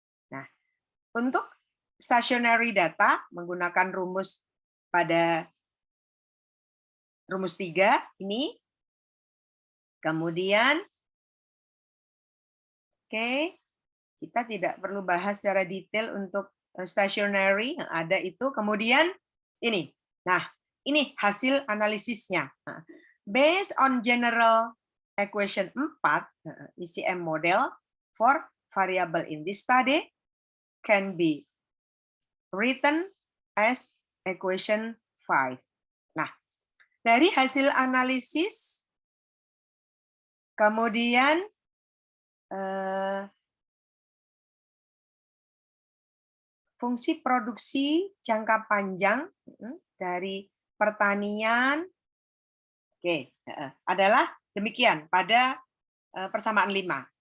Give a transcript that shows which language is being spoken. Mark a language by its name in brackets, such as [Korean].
[Indonesian] Nah, untuk stationary data menggunakan rumus pada rumus 3 ini. Kemudian kita tidak perlu bahas secara detail untuk stationary yang ada itu. Kemudian ini. Nah, ini hasil analisisnya. [English] Based on general equation 4, ECM model for variable in this study can be written as equation 5. [Indonesian] Nah, dari hasil analisis, kemudian fungsi produksi jangka panjang dari pertanian, adalah demikian pada persamaan 5.